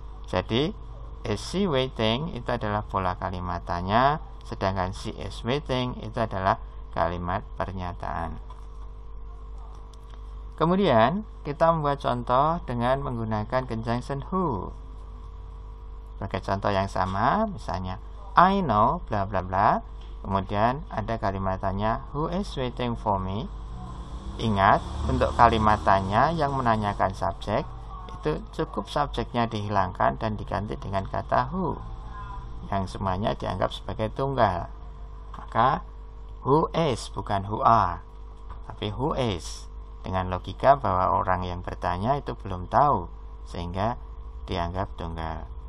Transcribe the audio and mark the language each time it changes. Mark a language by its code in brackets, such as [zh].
[id] Jadi [en] is she waiting [id] itu adalah pola kalimat tanya, sedangkan [en] she is waiting [id] itu adalah kalimat pernyataan. Kemudian kita membuat contoh dengan menggunakan conjunction who. Sebagai contoh yang sama, misalnya [en] I know bla bla bla. [id] Kemudian ada kalimat tanya [en] who is waiting for me. [id] Ingat, untuk kalimat tanya yang menanyakan subjek itu cukup subjeknya dihilangkan dan diganti dengan kata who yang semuanya dianggap sebagai tunggal. Maka [en] who is [id] bukan [en] who are, [id] tapi who is, dengan logika bahwa orang yang bertanya itu belum tahu sehingga dianggap tunggal.